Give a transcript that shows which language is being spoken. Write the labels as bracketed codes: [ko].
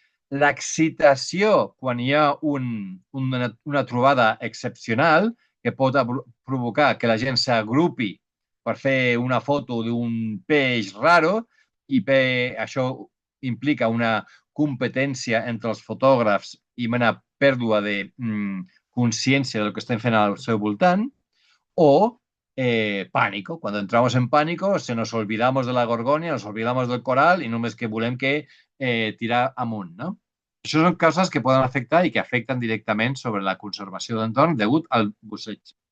[ca] L'excitació quan hi ha una trobada excepcional que pot provocar que la gent s'agrupi per fer una foto d'un peix raro i això implica una competència entre els fotògrafs i una pèrdua de consciència del que estem fent al seu voltant, o pánico. [es] Cuando entramos en pánico se nos olvidamos de la gorgonia, nos olvidamos del coral [ca] i només que volem tirar amunt, [es] no? [ca] Això són causes que poden afectar i que afecten directament sobre la conservació de l'entorn degut al busseig.